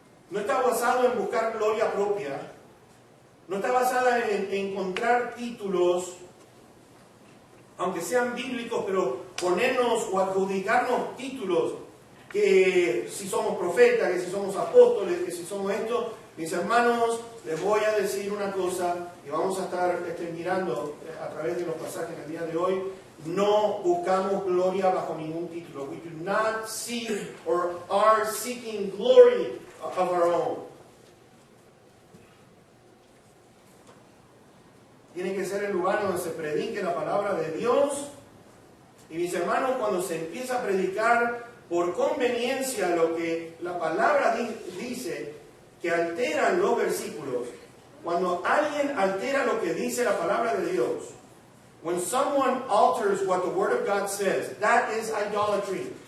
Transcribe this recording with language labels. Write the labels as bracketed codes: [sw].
[es] No está basado en buscar gloria propia. No está basada en encontrar títulos, aunque sean bíblicos, pero ponernos o adjudicarnos títulos, que si somos profetas, que si somos apóstoles, que si somos esto. Mis hermanos, les voy a decir una cosa, y vamos a estar mirando a través de los pasajes en el día de hoy. No buscamos gloria bajo ningún título. [en] We do not seek or are seeking glory of our own. [es] Tiene que ser el lugar donde se predique la palabra de Dios. Y mis hermanos, cuando se empieza a predicar por conveniencia lo que la palabra dice, que alteran los versículos, cuando alguien altera lo que dice la palabra de Dios, [en] when someone alters what the Word of God says, that is idolatry.